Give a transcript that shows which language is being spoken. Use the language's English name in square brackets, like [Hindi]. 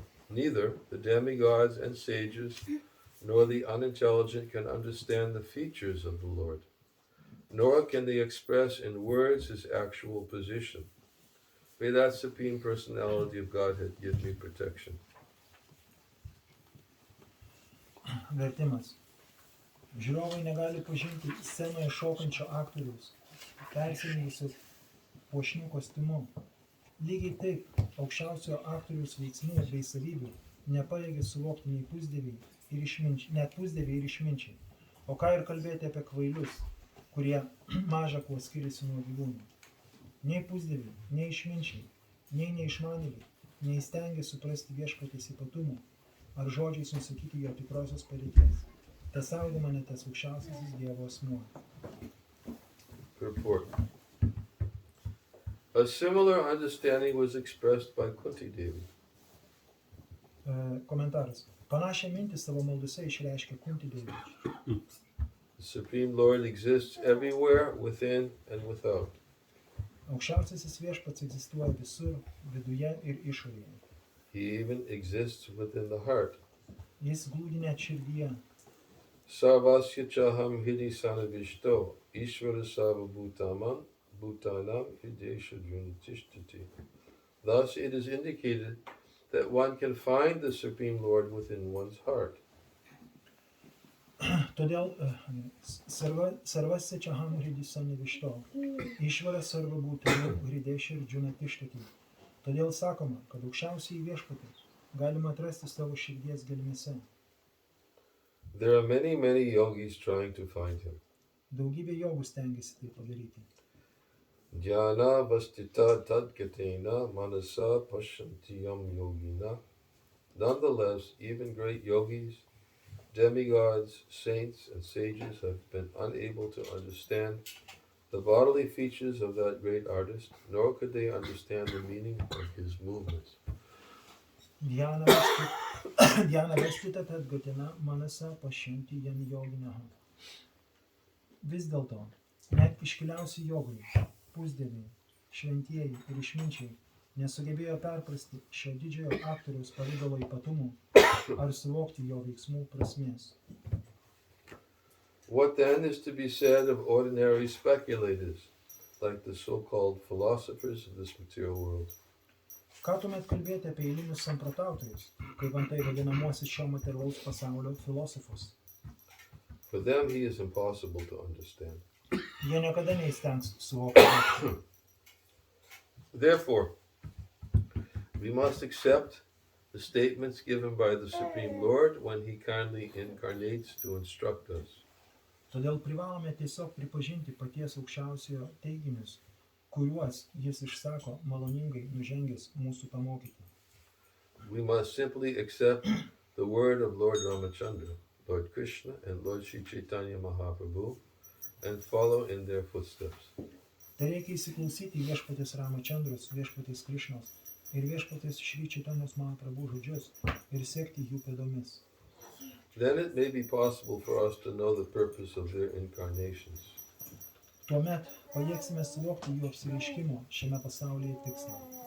[English] Neither the demigods and sages nor the unintelligent can understand the features of the Lord, nor can they express in words his actual position. May that supreme personality of Godhead give me protection. [Lithuanian] Vertimas. Žiūrovai negali pažinti scenoje šokančio aktoriaus, persirengusio puošniu kostiumu. Lygiai taip, aukščiausiojo aktoriaus veiksmų bei savybių nepajėgia suvokti nei pusdieviai ir išminčiai, net pusdieviai ir išminčiai. O ką ir kalbėti apie kvailius, kurie maža kuo skiriasi nuo gyvūnų. Nei pusdieviai, nei išminčiai, nei neišmanėliai, neįstengia suprasti viešpaties ypatumų ar žodžiais nusakyti jo tikrosios padėties. Te saugo mane tas aukščiausiasis Dievo asmuo. [English] Purport. A similar understanding was expressed by Kunti Devi. [Lithuanian] Komentaras. Panašią mintį savo maldose išreiškė Kunti Devi. [English] The Supreme Lord exists everywhere, within and without. [Lithuanian] Aukščiausiasis viešpats egzistuoja visur, viduje ir išorėje. [English] He even exists within the heart. [Lithuanian] Jis glūdi net širdyje. [Sanskrit] Sarvasya chaham hidi sanavishto, Ishvara sava bhutanam hidesha junatishtati. [English] Thus it is indicated that one can find the Supreme Lord within one's heart. [Lithuanian] Todėl [Sanskrit] sarvasya chaham hidi sanavishto, Ishvara sarva bhutanam hidesha junatishtati. [Lithuanian] Todėl sakoma, kad aukščiausiai viešpatį galima atrasti savo širdies gelmėse. [English] There are many yogis trying to find him. [Lithuanian] Daugybė jogų stengiasi tai padaryti. [Sanskrit] Jnana vastita tadgatena manasa pashantiyam yogina. [English] Nonetheless, even great yogis, demigods, saints, and sages have been unable to understand the bodily features of that great artist, nor could they understand the meaning of his movements. [Sanskrit] Dhyana vastita tadgatina manasa pashanti jam yoginaha. [Lithuanian] Vis dėlto, net iškiliausi jogai, pusdieviai, šventieji ir išminčiai nesugebėjo perprasti šio didžiojo aktoriaus pavidalo ypatumų ar suvokti jo veiksmų prasmės. [English] What then is to be said of ordinary speculators, like the so-called philosophers of this material world? [Lithuanian] Ką tuomet kalbėti apie eilinius samprotautojus, kaip antai vadinamuosius šio materialaus pasaulio filosofus? [English] For them he is impossible to understand. [Lithuanian] Jie niekada neįstengs suvokti. [English] Therefore, we must accept the statements given by the Supreme Lord when he kindly incarnates to instruct us. [Lithuanian] Todėl privalome tiesiog pripažinti paties aukščiausiojo teiginius, kuriuos jis išsako maloningai nužengęs mūsų pamokyti. [English] We must simply accept the word of Lord Ramachandra, Lord Krishna, and Lord Sri Chaitanya Mahaprabhu, and follow in their footsteps. [Lithuanian] Tai reikia įsiklausyti viešpatės Ramachandros, viešpatės Krišnos ir viešpatės Šri Čaitanijos Mahaprabhu žodžius ir sekti jų pėdomis. [English] Then it may be possible for us to know the purpose of their incarnations. [Lithuanian] Tuomet pajėgsime suvokti jų apsireiškimo šiame pasaulyje tikslą.